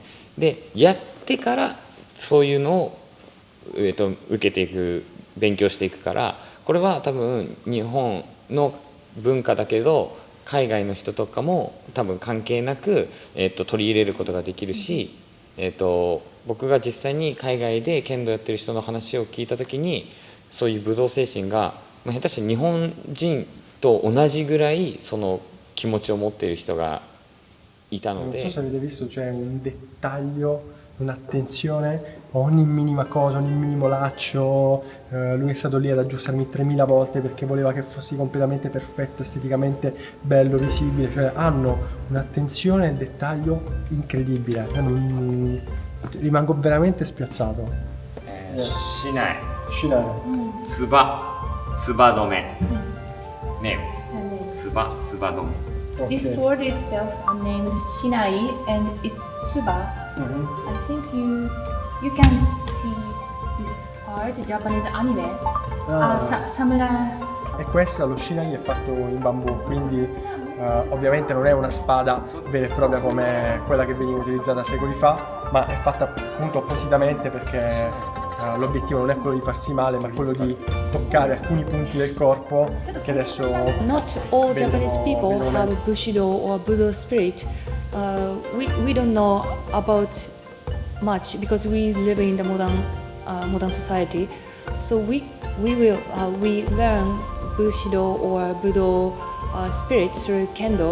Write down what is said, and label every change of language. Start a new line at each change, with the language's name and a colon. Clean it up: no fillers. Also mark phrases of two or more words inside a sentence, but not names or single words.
Japanese: で、やってからそういうのを、受けていく、勉強していくから、これは多分日本の文化だけど海外の人とかも多分関係なく、取り入れることができるし、僕が実際に海外で剣道やってる人の話を聞いた時に、そういう武道精神が、下手して日本人と同じぐらいその気持ちを持っている人がいたので。
Italian: Non so se avete visto, c'è un dettaglio, un'attenzione a ogni minima cosa, ogni minimo laccio. Lui è stato lì ad aggiustarmi 3000 volte perché voleva che fossi completamente perfetto, esteticamente bello, visibile. Cioè hanno un'attenzione al dettaglio incredibile. Rimango veramente spiazzato.
Japanese: Shinai. Shinai. Tsuba止め。ね、tsuba止め。
English: This Okay. sword itself are named Shinai and it's Tsuba. I think you can see this part, Japanese anime. Samurai.
Italian: E questo, lo shinai, è fatto in bambù, quindi ovviamente non è una spada vera e propria come quella che veniva utilizzata secoli fa, ma è fatta appunto appositamente perché l'obiettivo non è quello di farsi male, ma quello di toccare alcuni punti del corpo che adesso
English: Not all Japanese people have Bushido or Budo spirit. We don't know about much because we live in the modern society. So we learn Bushido or Budo spirit through Kendo.